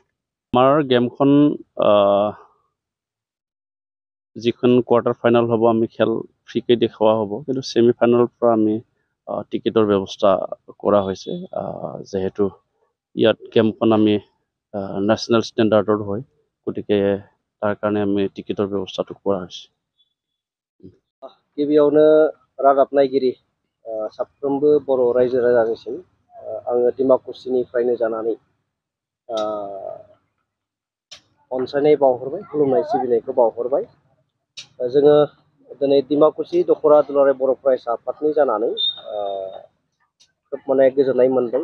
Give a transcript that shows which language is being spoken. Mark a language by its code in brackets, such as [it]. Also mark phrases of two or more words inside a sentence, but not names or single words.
[as] আমাৰ গেমখন যিখন [en] quarter final [as] হ'ব আমি খেল ফ্ৰীকৈ দেখুওৱা হ'ব, কিন্তু [en] semi final [as] পৰা আমি টিকেটৰ ব্যৱস্থা কৰা হৈছে। যিহেতু ইয়াত গেমখন আমি [en] national standard [as] হয়, গতিকে তাৰ কাৰণে আমি টিকেটৰ ব্যৱস্থাটো কৰা হৈছে। [brx] गिबियावनो रादाब नायगिरि साफ्रोमबो बर' रायजो राजानिसिम आङो डिमाकुसिनिफ्रायनो जानानै अनसायनाय बावहरबाय, खुलुमनाय सिबिनायखौ बावहरबाय। जोङो दिनै डिमाकुसि दखरा दुलाराय बर' फरायसा आफादनि जानानै खोब माने गोजोननाय मोनदों।